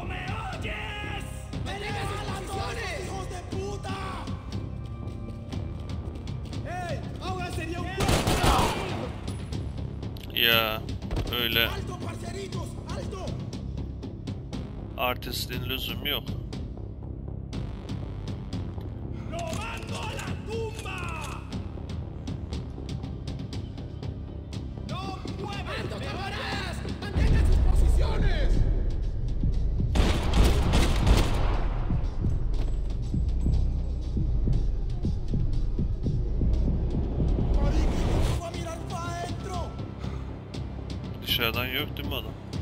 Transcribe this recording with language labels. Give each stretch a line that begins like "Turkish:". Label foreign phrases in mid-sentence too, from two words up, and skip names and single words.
Spanish: ¿Me oyes? ¡Venimos a las posiciones! ¡Hijos de puta! ¡Ey! ¡Ahora sería un
Turkish: Ya öyle
Spanish: ¡Alto, parceritos! ¡Alto!
Turkish: artistliğin lüzumu yok.
Spanish: ¡Lo mando a la tumba! ¡No muevan! ¡Alto, camaradas! ¡Mantengan sus posiciones! ¡Marica, no puedo mirar para adentro!
Turkish: Dışarıdan yok değil mi adam?